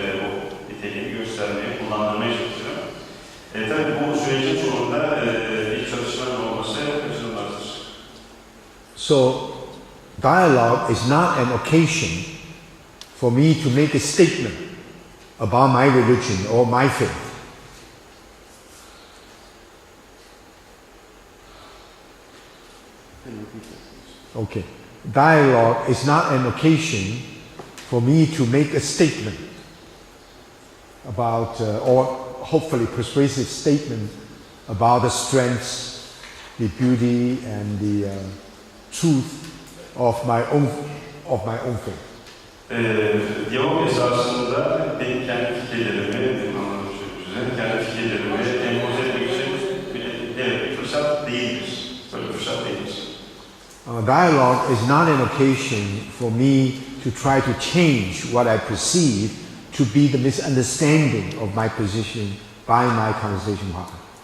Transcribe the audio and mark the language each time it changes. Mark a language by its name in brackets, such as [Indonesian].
[Turkish] O niteliğini göstermeye, kullandırmaya çalışırım. Tabii bu sürecin sonunda bir çalışmanın olması kaçınılmazdır. [English] So, dialogue is not an occasion for me to make a statement about my religion or my faith. Okay. Dialogue is not an occasion for me to make a statement about, or hopefully persuasive statement about the strengths, the beauty, and the truth of my own faith. [Turkish] Diyalog esasında benim kendi fikirlerimi, kendi fikirlerimi empoze etmek için bir fırsat değildir. Böyle bir fırsat değildir. [English] dialogue is not an occasion for me to try to change what I perceive to be the misunderstanding of my position by my conversation partner.